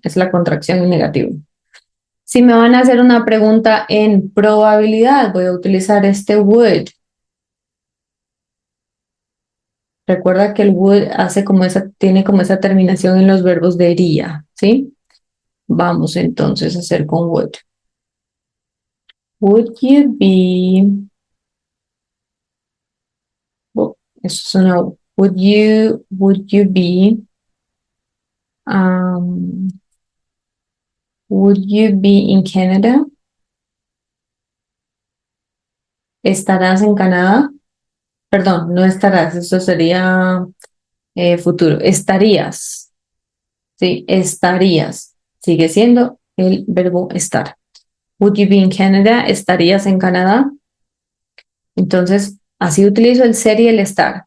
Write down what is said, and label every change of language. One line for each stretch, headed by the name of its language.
Spanish: Es la contracción en negativo. Si me van a hacer una pregunta en probabilidad, voy a utilizar este would. Recuerda que el would tiene como esa terminación en los verbos de iría, ¿sí? Vamos entonces a hacer con would.
English: Would you be, oh, eso suena, would you be, um, would you be in Canada?
Spanish: ¿Estarás en Canadá? Perdón, no estarás, eso sería futuro. Estarías, ¿sí? Estarías. Sigue siendo el verbo estar. Would you be in Canada? ¿Estarías en Canadá? Entonces, así utilizo el ser y el estar.